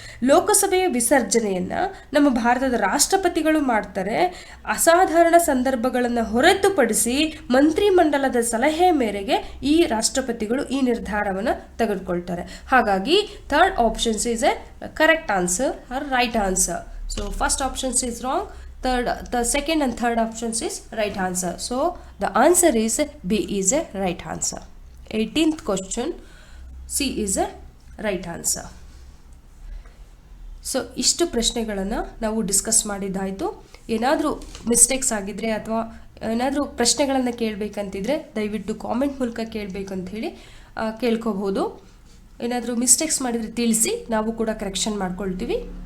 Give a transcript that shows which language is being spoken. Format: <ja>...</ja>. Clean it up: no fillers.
<kn>ಲೋಕಸಭೆಯ ವಿಸರ್ಜನೆಯನ್ನು ನಮ್ಮ ಭಾರತದ ರಾಷ್ಟ್ರಪತಿಗಳು ಮಾಡ್ತಾರೆ. ಅಸಾಧಾರಣ ಸಂದರ್ಭಗಳನ್ನು ಹೊರತುಪಡಿಸಿ ಮಂತ್ರಿಮಂಡಲದ ಸಲಹೆ ಮೇರೆಗೆ ಈ ರಾಷ್ಟ್ರಪತಿಗಳು ಈ ನಿರ್ಧಾರವನ್ನು ತೆಗೆದುಕೊಳ್ತಾರೆ. ಹಾಗಾಗಿ</kn> <en>Third options is a correct answer or right answer. So first options is wrong. The second and third options is right answer. So the answer is B is a right answer. 18th question, C is a right answer.</en> <kn>So ಇಷ್ಟು ಪ್ರಶ್ನೆಗಳನ್ನು ನಾವು discuss ಮಾಡಿದ್ದಾಯಿತು. ಏನಾದರೂ mistakes ಆಗಿದ್ರೆ ಅಥವಾ ಏನಾದರೂ ಪ್ರಶ್ನೆಗಳನ್ನು ಕೇಳಬೇಕಂತಿದ್ರೆ ದಯವಿಟ್ಟು comment ಮೂಲಕ ಕೇಳಬೇಕಂತ ಹೇಳಿ ಕೇಳ್ಕೋಬಹುದು. ಏನಾದರೂ ಮಿಸ್ಟೇಕ್ಸ್ ಮಾಡಿದರೆ ತಿಳಿಸಿ, ನಾವು ಕೂಡ ಕರೆಕ್ಷನ್ ಮಾಡ್ಕೊಳ್ತೀವಿ.</kn>